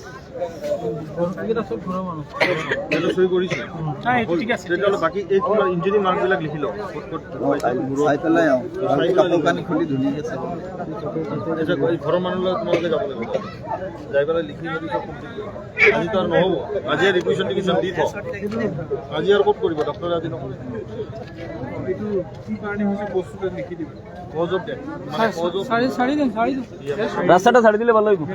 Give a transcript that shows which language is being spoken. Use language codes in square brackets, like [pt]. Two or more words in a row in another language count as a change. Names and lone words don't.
[as] হ্যাঁ এইটো ঠিক আছে বাকী এই তোমাৰ ইঞ্জুৰি মাৰ্কবিলাক লিখি লওঁ চাই পেলাই কাপোৰ কানি খুলি ধুনীয়াকৈ চাই ঘৰৰ মানুহৰ লগত তোমালোকে যাব লাগিব যাই পেলাই লিখি মেলি চব কমপ্লিট কৰিবা আজিতো আৰু নহ'ব আজি ৰিকুৱেশ্যন টিকুৱেশ্যন দি থওঁ আজি আৰু ক'ত কৰিব ডক্টৰে আজি নকৰিব এইটো কি কাৰণে হৈছে বস্তুটো লিখি দিব [en] cause of death [as] মানে [en] cause of [bn] রাস্তাটা ছাড়ি দিলে ভালো হইব